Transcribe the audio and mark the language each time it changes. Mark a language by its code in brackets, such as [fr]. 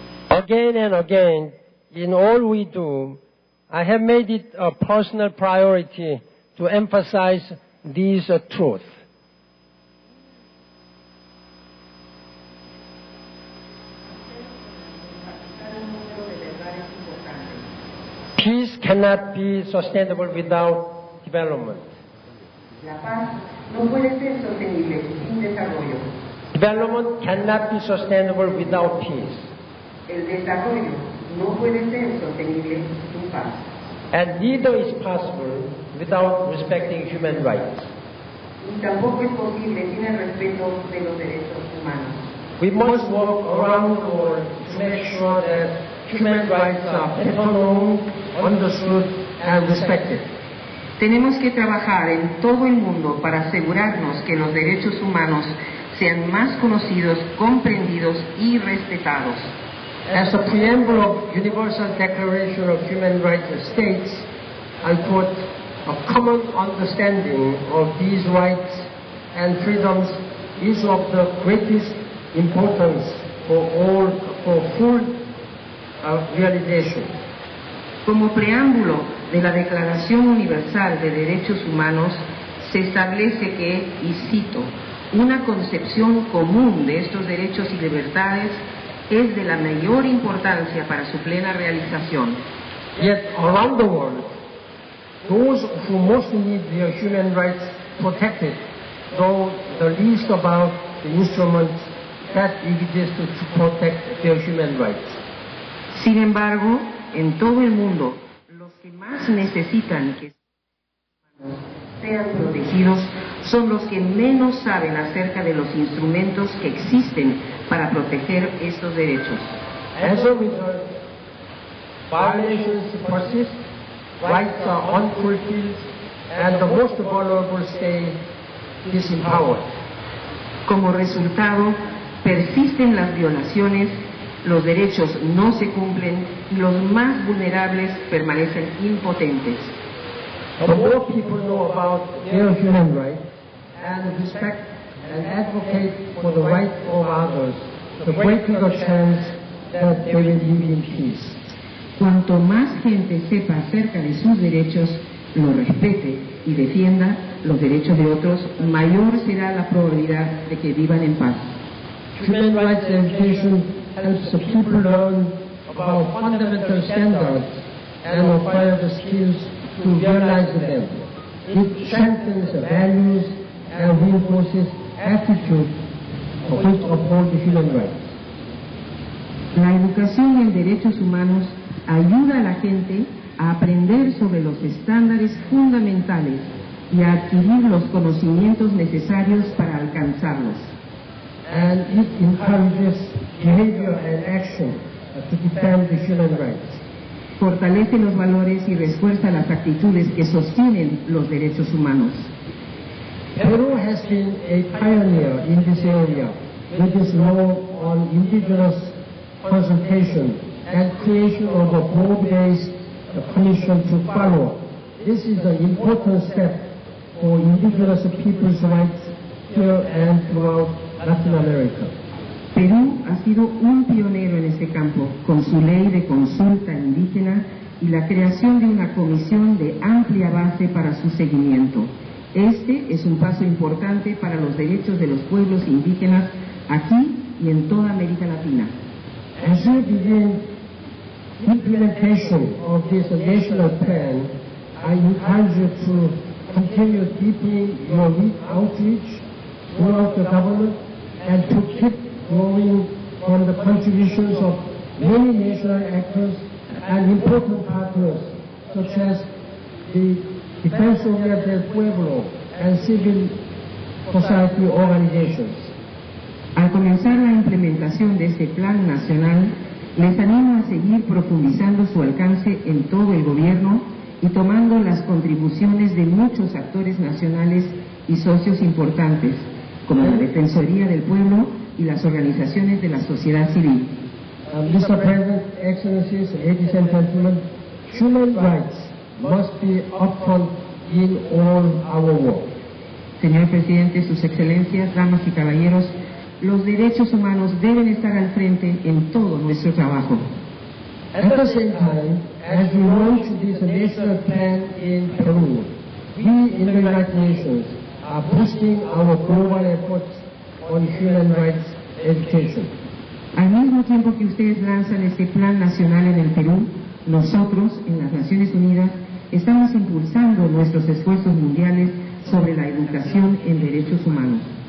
[en] Again and again, in all we do, I have made it a personal priority to emphasize these truths. Peace cannot be sustainable without development. [es] La paz no puede ser sostenible sin desarrollo. [en] Development cannot be sustainable without peace. [es] El desarrollo no puede ser sostenible sin paz. [en] And neither is possible without respecting human rights. [es] Y tampoco es posible sin el respeto de los derechos humanos. [en] We must work around the world to make sure that human rights are better known, understood, and respected. [es] Tenemos que trabajar en todo el mundo para asegurarnos que los derechos humanos sean más conocidos, comprendidos y respetados. [en] As the preamble of Universal Declaration of Human Rights states, I quote, a common understanding of these rights and freedoms is of the greatest importance for full realization. [es] Como preámbulo de la Declaración Universal de Derechos Humanos, se establece que, y cito, una concepción común de estos derechos y libertades es de la mayor importancia para su plena realización. [en] Yet around the world, those who most need their human rights protected know the least about the instruments that exist to protect their human rights. [es] Sin embargo, en todo el mundo, los que más necesitan que sean protegidos son los que menos saben acerca de los instrumentos que existen para proteger estos derechos. [en] As a result, violations persist, rights are unfulfilled, and the most vulnerable stay disempowered. [es] Como resultado, persisten las violaciones, los derechos no se cumplen y los más vulnerables permanecen impotentes. [en] The more people know about their human rights and respect and advocate for the rights of others, the greater the chance that they will live in peace. [es] Cuanto más gente sepa acerca de sus derechos, los respete y defienda los derechos de otros, mayor será la probabilidad de que vivan en paz. [en] Human rights education helps the people learn about fundamental standards and acquire the skills to realize them. It strengthens the values and reinforces attitude which uphold the human rights. [es] La educación en derechos humanos ayuda a la gente a aprender sobre los estándares fundamentales y a adquirir los conocimientos necesarios para alcanzarlos. [en] And it encourages behavior and action to defend the human rights. [es] Fortalece los valores y refuerza las actitudes que sostienen los derechos humanos. [en] Peru has been a pioneer in this area with its law on indigenous consultation and creation of a broad-based commission to follow. This is an important step for indigenous people's rights here and throughout Latin America. [es] Perú ha sido un pionero en este campo, con su ley de consulta indígena y la creación de una comisión de amplia base para su seguimiento. Este es un paso importante para los derechos de los pueblos indígenas aquí y en toda América Latina. [en] As you begin implementation of this national plan, I encourage you to continue deepening your outreach throughout the government and to keep growing on the contributions of many national actors and important partners such as the Defensoría del Pueblo and civil society organizations. [es] Al comenzar la implementación de este plan nacional, les animo a seguir profundizando su alcance en todo el gobierno y tomando las contribuciones de muchos actores nacionales y socios importantes, como la Defensoría del Pueblo y las organizaciones de la sociedad civil. [en] Mr. President, Excellencies, ladies and gentlemen, human rights must be upfront in all our work. [es] Señor Presidente, Sus Excelencias, damas y caballeros, los derechos humanos deben estar al frente en todo nuestro trabajo. [en] At the same time, as we launch this national plan in Peru, we in the United Nations are boosting our global efforts on human rights education. [es] Al mismo tiempo que ustedes lanzan este plan nacional en el Perú, nosotros, en las Naciones Unidas, estamos impulsando nuestros esfuerzos mundiales sobre la educación en derechos humanos.